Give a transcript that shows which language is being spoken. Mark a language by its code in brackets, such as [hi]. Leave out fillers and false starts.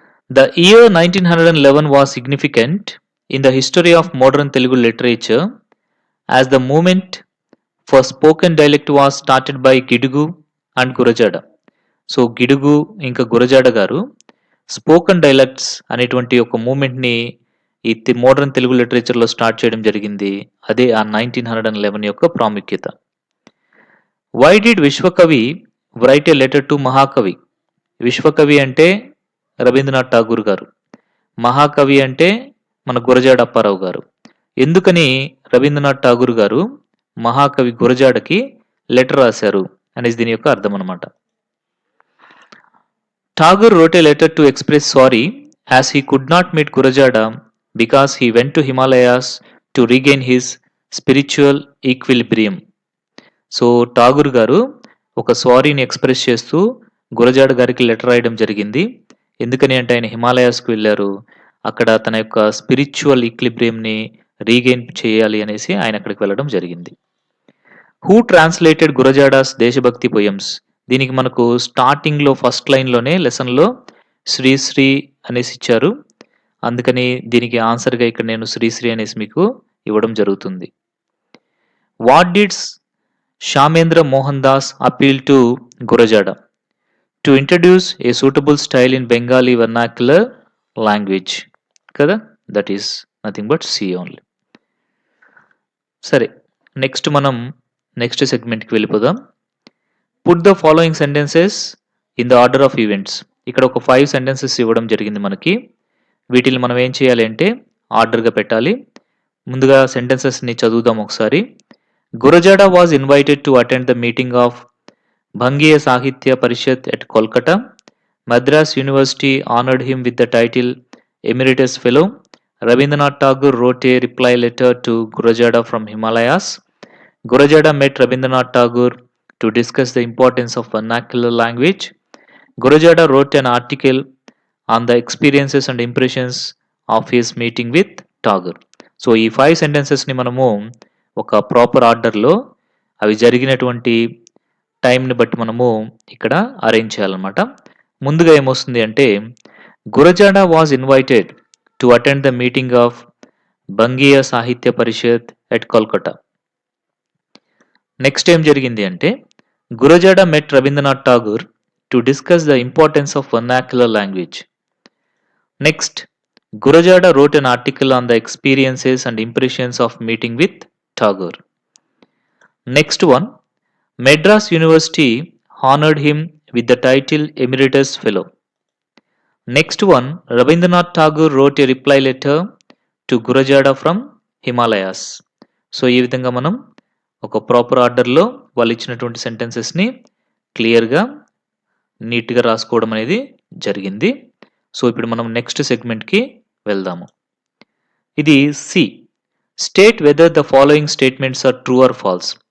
[en] The year 1911 was significant in the history of modern Telugu literature as the movement for spoken dialect was started by Gidugu and Gurajada. [te] So Gidugu ఇంకా గురజాడ గారు spoken dialects అనేటువంటి ఒక మూమెంట్ని ఈ modern Telugu లిటరేచర్లో start చేయడం జరిగింది. అదే ఆ 1911 యొక్క ప్రాముఖ్యత. [en] Why did Vishwakavi write a letter to Mahakavi. [te] విశ్వకవి అంటే రవీంద్రనాథ్ ఠాగూర్ గారు, మహాకవి అంటే మన గురజాడ అప్పారావు గారు. ఎందుకని రవీంద్రనాథ్ ఠాగూర్ గారు మహాకవి గురజాడకి లెటర్ రాశారు అనేది దీని యొక్క అర్థం అనమాట. [en] Tagore wrote a letter to express sorry as he could not meet Gurajada because he went to Himalayas to regain his spiritual equilibrium. [te] So Tagore గారు ఒక సారీని ఎక్స్ప్రెస్ చేస్తూ గురజాడ గారికి లెటర్ రాయడం జరిగింది. ఎందుకని అంటే ఆయన హిమాలయాస్కి వెళ్ళారు, అక్కడ తన యొక్క స్పిరిచువల్ ఈక్లిబ్రియంని రీగెయిన్ చేయాలి అనేసి ఆయన అక్కడికి వెళ్ళడం జరిగింది. [en] Who translated Gurajada's desabhakti poems. [te] దీనికి మనకు స్టార్టింగ్లో ఫస్ట్ లైన్లోనే లెసన్లో శ్రీశ్రీ అనేసి ఇచ్చారు. అందుకని దీనికి ఆన్సర్గా ఇక్కడ నేను శ్రీశ్రీ అనేసి మీకు ఇవ్వడం జరుగుతుంది. [en] What did Shamendra Mohan Das appeal to Gurajada to introduce a suitable style in Bengali vernacular language. [te] Kada? [en] That is nothing but C only. [te] సరే, నెక్స్ట్ మనం నెక్స్ట్ సెగ్మెంట్కి వెళ్ళిపోదాం. [en] Put the following sentences in the order of events. [te] ఇక్కడ ఒక 5 sentences ఇవ్వడం జరిగింది మనకి. వీటిని మనం ఏం చేయాలి అంటే ఆర్డర్గా పెట్టాలి. ముందుగా సెంటెన్సెస్ని చదువుదాం ఒకసారి. [en] Gurajada was invited to attend the meeting of Bhangiya Sahitya Parishad at Kolkata. Madras University honored him with the title Emeritus Fellow. Rabindranath Tagore wrote a reply letter to Gurajada from Himalayas. Gurajada met Rabindranath Tagore to discuss the importance of vernacular language. Gurajada wrote an article on the experiences and impressions of his meeting with Tagore. [te] So ఈ 5 సెంటెన్సెస్‌ని మనము ఒక proper ఆర్డర్‌లో అవి జరిగినటువంటి టైంని బట్టి మనము ఇక్కడ అరేంజ్ చేయాలన్నమాట. ముందుగా ఏమొస్తుంది అంటే [en] Gurajada was invited to attend the meeting of Bangiya Sahitya Parishad at Kolkata. Next [te] ఏం జరిగింది అంటే [en] Gurajada met Rabindranath Tagore to discuss the importance of vernacular language. Next Gurajada wrote an article on the experiences and impressions of meeting with Tagore. Next one, Madras University honored him with the title Emeritus Fellow. Next one, Rabindranath Tagore wrote a reply letter to Gurajada from Himalayas. [te] So ఈ విధంగా మనం ఒక proper ఆర్డర్లో వాళ్ళు ఇచ్చినటువంటి సెంటెన్సెస్ని క్లియర్గా నీట్గా రాసుకోవడం అనేది జరిగింది. [en] so [te] ఇప్పుడు మనం నెక్స్ట్ సెగ్మెంట్కి వెళ్దాము. [en] ఇది C, state whether the following statements are true or false.